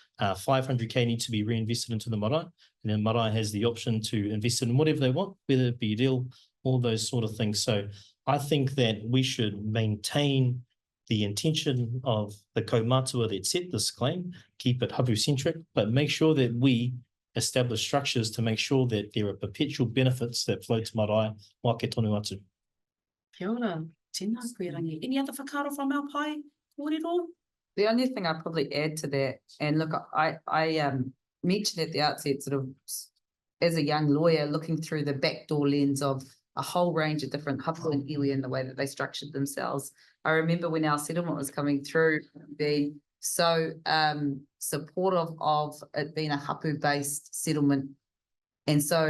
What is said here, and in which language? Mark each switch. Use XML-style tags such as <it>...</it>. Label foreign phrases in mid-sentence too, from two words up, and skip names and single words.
<en>500K need to be reinvested into the marae, and then marae has the option to invest in whatever they want, whether it be a deal, all those sort of things. So I think that we should maintain the intention of the kaumātua that set this claim, keep it hapu-centric, but make sure that we establish structures to make sure that there are perpetual benefits that flow to marae</en> <mi>wā ke tonu atu. Kia ora, tēnā koe rangi.</mi> <en>Any other whakaaro from our pai, kōrero? The only thing I'd probably add to that, and look, I mentioned at the outset, sort of as a young lawyer, looking through the backdoor lens of a whole range of different hapu and iwi and the way that they structured themselves. I remember when our settlement was coming through, being so supportive of it being a hapu-based settlement, and so</en>